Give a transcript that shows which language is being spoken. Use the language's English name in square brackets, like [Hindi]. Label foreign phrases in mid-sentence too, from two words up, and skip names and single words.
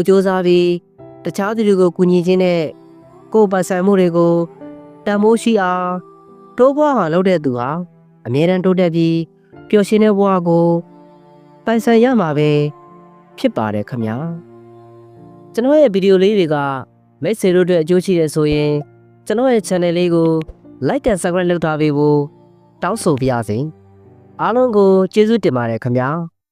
[Burmese] စ조사ပြီးတခြားသူတွေကိုကူညီခြင်းနဲ့ကိုယ်ပိုင်ဆိုင်မှုတွေကိုတန်ဖိုးရှိအောင်တိုးပွားအောင်လုပ်တဲ့သူဟာအမြဲတမ်းတိုးတက်ပြီးပျော်ရွှင်တဲ့ဘဝကိုပိုင်ဆိုင်ရမှာပဲဖြစ်ပါတယ်ခင်ဗျာ။ကျွန်တော်ရဲ့ဗီဒီယိုလေးတွေကမိတ်ဆွေတို့အတွက်အကျိုးရှိတယ်ဆိုရင်ကျွန်တော်ရဲ့ channel လေးကို [English] like and subscribe [Burmese] လုပ်ထားပေးဖို့တောင်းဆိုပါရစေ။အားလုံးကိုကျေးဇူးတင်ပါတယ်ခင်ဗျာ။